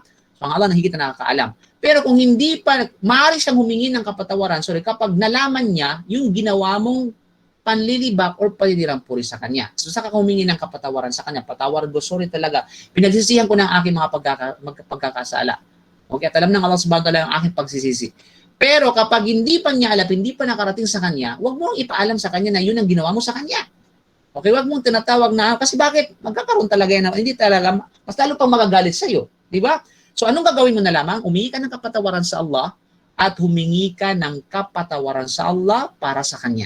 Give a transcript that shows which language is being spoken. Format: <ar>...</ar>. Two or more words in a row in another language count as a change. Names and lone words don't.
<tl>So ang Allah na higit na nakakaalam. Pero kung hindi pa, maaari siyang humingi ng kapatawaran, kapag nalaman niya yung ginawa mong panlilibak or paninirang puri sa kanya. So saka humingi ng kapatawaran sa kanya, patawaran ko, sorry talaga, pinagsisihan ko ng aking mga pagkakasala. Okay, at alam ng Allah subhanahu wa ta'ala ang aking pagsisisi. Pero kapag hindi pa niya alam, hindi pa nakarating sa kanya, huwag mong ipaalam sa kanya na yun ang ginawa mo sa kanya. Okay, huwag mong tinatawag na, kasi bakit? Magkakaroon talaga yan, hindi talaga, mas lalo pang magagalit sa'yo. Di ba? So anong gagawin mo na lamang? Humingi ka ng kapatawaran sa Allah at humingi ka ng kapatawaran sa Allah para sa kanya.</tl>